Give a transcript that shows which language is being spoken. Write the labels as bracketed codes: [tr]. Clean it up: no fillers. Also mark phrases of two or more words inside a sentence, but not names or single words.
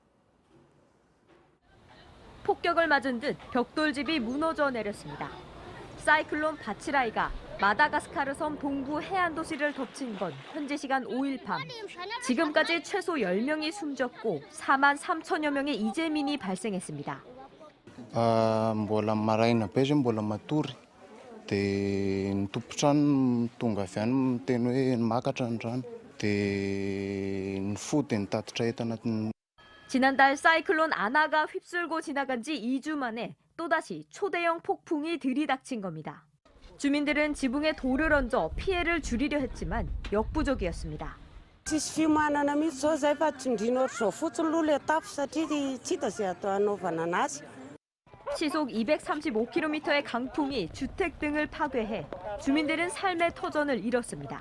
[ko] 폭격을 맞은 듯 벽돌집이 무너져 내렸습니다. 사이클론 바치라이가 마다가스카르 섬 동부 해안 도시를 덮친 건 현지 시간 5일 밤. 지금까지 최소 10명이 숨졌고 4만 3천여 명의 이재민이 발생했습니다. [mg] Mbola maraina peza mbola matory dia ny tompotrano tonga avy any miteny hoe makatra ny rano dia ny fody ny tatitra entana. [ko] 지난달 사이클론 아나가 휩쓸고 지나간 지 2주 만에 또다시 초대형 폭풍이 들이닥친 겁니다. 주민들은 지붕에 돌을 얹어 피해를 줄이려 했지만 역부족이었습니다. 시속 235km의 강풍이 주택 등을 파괴해 주민들은 삶의 터전을 잃었습니다.